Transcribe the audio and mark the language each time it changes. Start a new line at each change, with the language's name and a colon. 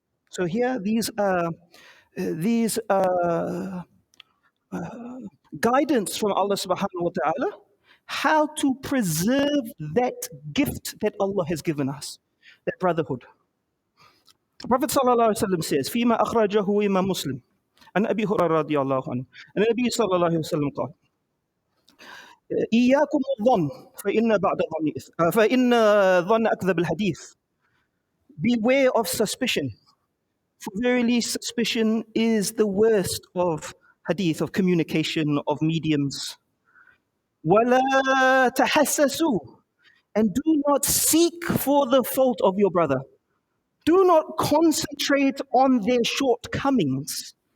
English: So here, these guidance from Allah subhanahu wa ta'ala, how to preserve that gift that Allah has given us, that brotherhood. The Prophet sallallahu alaihi wasallam says,
Arabic: فيما أخرجه إمام مسلم عن أبي هريرة رضي الله عنه أن النبي صلى الله عليه وسلم قال إياكم الظن فإن ظن أكذب الحديث.
English: Beware of suspicion, for verily suspicion is the worst of hadith, of communication, of mediums.
Arabic: وَلَا تَحَسَّسُوا.
English: And do not seek for the fault of your brother. Do not concentrate on their shortcomings.